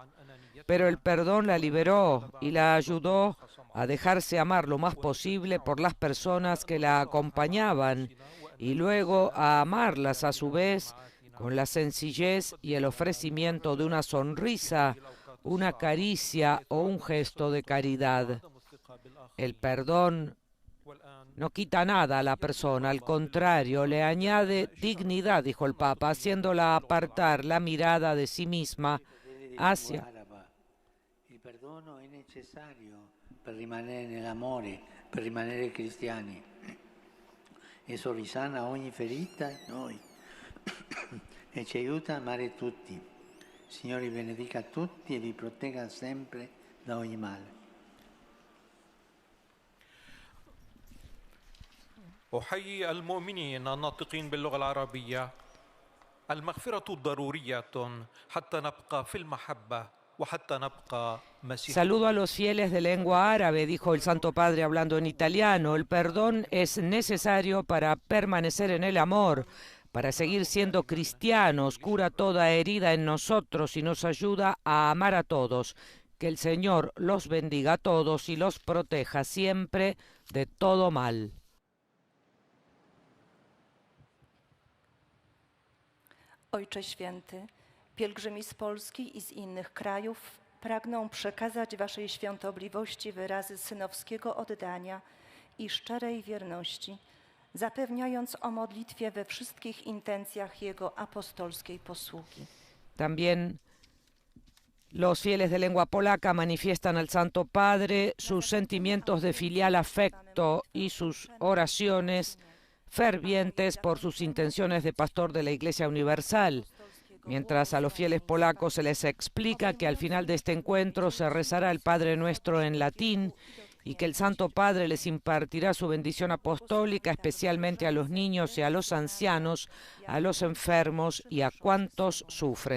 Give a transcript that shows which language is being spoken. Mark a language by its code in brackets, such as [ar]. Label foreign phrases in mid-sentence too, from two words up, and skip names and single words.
[es] Pero el perdón la liberó y la ayudó a dejarse amar lo más posible por las personas que la acompañaban y luego a amarlas a su vez con la sencillez y el ofrecimiento de una sonrisa, una caricia o un gesto de caridad. El perdón no quita nada a la persona, al contrario, le añade dignidad, dijo el Papa, haciéndola apartar la mirada de sí misma hacia. [it] Il perdono è necessario per rimanere nell'amore, per rimanere cristiani. Esso risana ogni ferita in noi e ci aiuta a amare tutti. Signore vi benedica a tutti e vi protegga sempre da ogni male. [ar] أحيي المؤمنين الناطقين باللغة العربية. المغفرة ضرورية حتى نبقى في المحبة وحتى نبقى مسيحيين. [es] Saludo a los fieles de lengua árabe, dijo el Santo Padre hablando en italiano. El perdón es necesario para permanecer en el amor, para seguir siendo cristianos, cura toda herida en nosotros y nos ayuda a amar a todos. Que el Señor los bendiga a todos y los proteja siempre de todo mal. [pl] Ojcze Święty, pielgrzymi z Polski i z innych krajów pragną przekazać Waszej świątobliwości wyrazy synowskiego oddania i szczerej wierności, zapewniając o modlitwie we wszystkich intencjach Jego apostolskiej posługi. [es] También los fieles de lengua polaca manifiestan al Santo Padre sus sentimientos de filial afecto y sus oraciones fervientes por sus intenciones de pastor de la Iglesia Universal, mientras a los fieles polacos se les explica que al final de este encuentro se rezará el Padre Nuestro en latín y que el Santo Padre les impartirá su bendición apostólica, especialmente a los niños y a los ancianos, a los enfermos y a cuantos sufren.